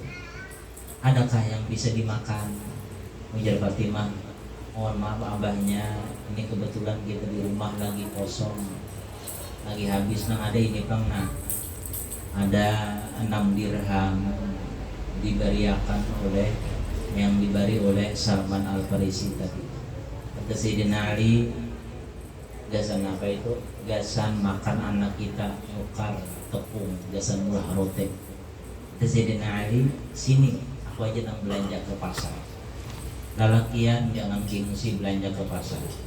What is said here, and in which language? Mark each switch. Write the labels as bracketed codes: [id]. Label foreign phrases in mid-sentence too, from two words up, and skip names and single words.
[id] Adakah yang bisa dimakan? Ujar Fatimah, mohon maaf abahnya, ini kebetulan kita di rumah lagi kosong, lagi habis. Nah ada ini bang, nah ada 6 dirham diberiakan oleh yang diberi oleh Salman Al-Farisi tadi. Kata Sayyidina Ali, [bjn] gasan apa itu? Gasan makan anak kita, nukar tepung, gasan murah rote. Kata Sayyidina Ali, sini aku aja nang belanja ke pasar. Lalakian jangan gengsi belanja ke pasar.